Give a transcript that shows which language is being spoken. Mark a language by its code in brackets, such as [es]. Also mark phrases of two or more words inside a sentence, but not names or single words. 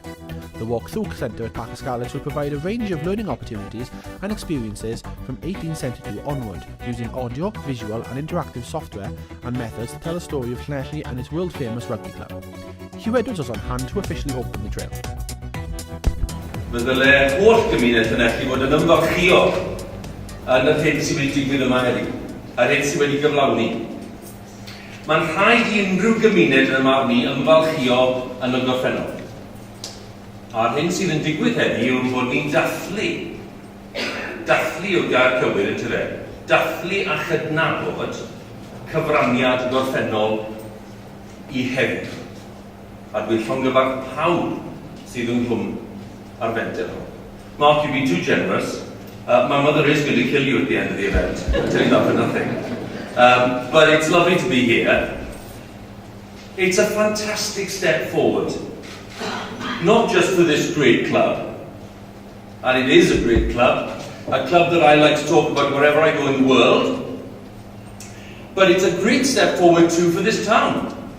[en] The walk-through centre at Parc y Scarlets will provide a range of learning opportunities and experiences from 1872 onward, using audio, visual and interactive software and methods to tell the story of Llanelli and its world-famous rugby club. Hugh Edwards was on hand to officially open the trail. [cy] Mae ddyle holl gymuned Llanelli fod yn ymfalchio yn yr hyn sydd wedi digwydd yma heddiw, a'r hyn sydd wedi gyflawni. Mae'n rhaid i unrhyw gymuned yn y marn ni ymfalchio yn y gorffennol. A'r hyn sydd yn digwydd heddiw yw bod ni'n dathlu yw'r gair cywir yn tyre, dathlu a chydnabod cyfraniad gorffennol I hefyd. A dwi'n llongyfarch pawb sydd ynghlwm ar fenter hwn. [en] Mark, you've been too generous, My mother is going to kill you at the end of the event. I'll tell you that for nothing. But it's lovely to be here. It's a fantastic step forward. Not just for this great club, and it is a great club, a club that I like to talk about wherever I go in the world, but it's a great step forward too for this town.